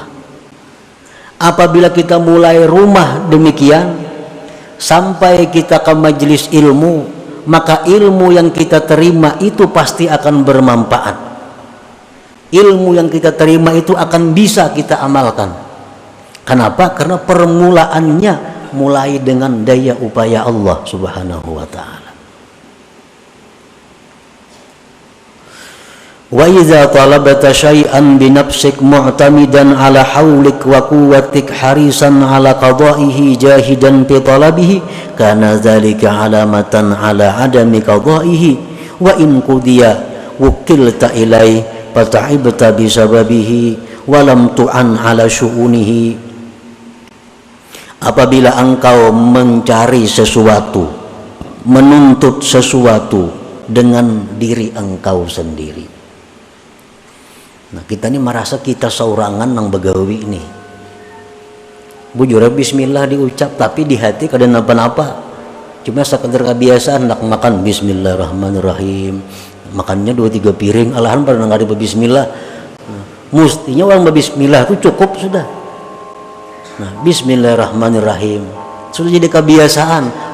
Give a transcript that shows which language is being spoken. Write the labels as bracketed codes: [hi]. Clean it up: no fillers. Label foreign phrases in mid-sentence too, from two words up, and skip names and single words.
[id] Apabila kita mulai rumah demikian, sampai kita ke majelis ilmu, maka ilmu yang kita terima itu pasti akan bermanfaat. Ilmu yang kita terima itu akan bisa kita amalkan. Kenapa? Karena permulaannya mulai dengan daya upaya [ar] الله سبحانه وتعالى. وإذا طلبت شيئا بنفسك معتمدا على حولك وقوتك حريصا على قضائه جاهدا في طلبه كان ذلك علامة على عدم قضائه, وإن قضي وكلت إليه فتعبت بسببه ولم تعن على شؤونه. [id] Apabila engkau mencari sesuatu, menuntut sesuatu dengan diri engkau sendiri. Nah kita ini merasa kita saurangan nang begawi ini. Bujur bismillah diucap tapi di hati kada napa-napa. Cuma sekedar kebiasaan nak makan bismillahirrahmanirrahim. Makannya 2-3 piring alahan pada nggak ada bismillah. Nah, mestinya orang bismillah itu cukup sudah. Nah bismillahirrahmanirrahim sudah jadi kebiasaan.